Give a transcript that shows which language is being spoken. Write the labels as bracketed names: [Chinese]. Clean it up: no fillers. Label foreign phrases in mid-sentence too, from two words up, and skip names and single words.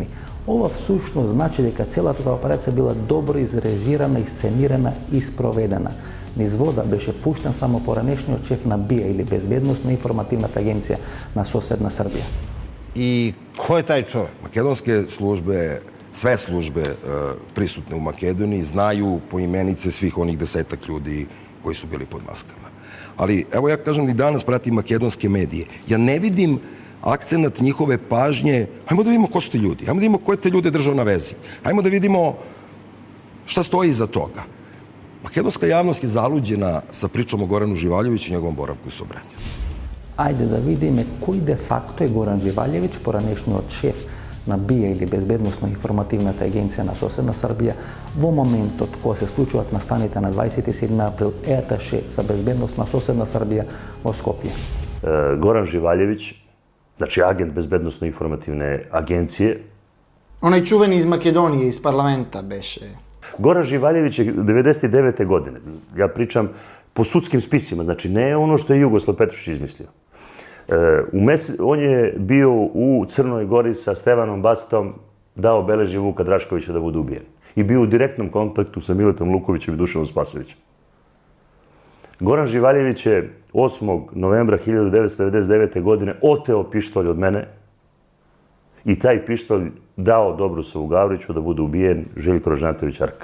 [Macedonian] Ова всушност значи дека целата таа операција била добро изрежирана, исценирана и спроведена. Низ вода беше пуштен само поранешниот шеф на БИА или Безбедносно-информативната агенција на соседна Србија. И кој е тај човек? [Serbian] Македонske службе, sve službe prisutne u Makedoniji znaju po imenice svih onih 10-ak ljudi koji su bili pod maskama. Ali evo ja kažem da i danas pratim makedonske medije. Ja ne vidim akcenat njihove pažnje, hajmo da vidimo ko su ti ljudi, hajmo da vidimo ko je te ljude držao na vezi, hajmo da vidimo šta stoji iza toga. Makedonska javnost je zaluđena sa pričom o Goranu Živaljeviću i njegovom boravku u Sobranju. [Macedonian] Ајде да видиме кој де факто е Горан Живалјевиќ, поранешниот шеф на БИА или Безбедносно-информативната агенција на соседна Србија, во моментот кога се случуваат настаните на 27 април ЕАТШ за безбедност на соседна Србија во Скопје. Горан Живалјевиќ, значи агент Безбедносно-информативне агенције. [Serbian] Онај чувени из Македонија, из парламента беше. [Macedonian] Горан Живалјевиќ е 99. године. [Serbian] Ја причам по судским списима, значи не е оно што е Југослав Петрушич измислио. Он je bio u Crnoj Gori sa Stevanom Bastom da obeleži Vuka Draškovića da bude ubijen. I bio u direktnom kontaktu sa Miletom Lukovićem i Dušanom Spasovićem. Goran Živaljević je 8. novembra 1999. godine oteo pištolj od mene i taj pištolj dao Dobrosavu Gavriću da bude ubijen Željko Ražnatović Arka.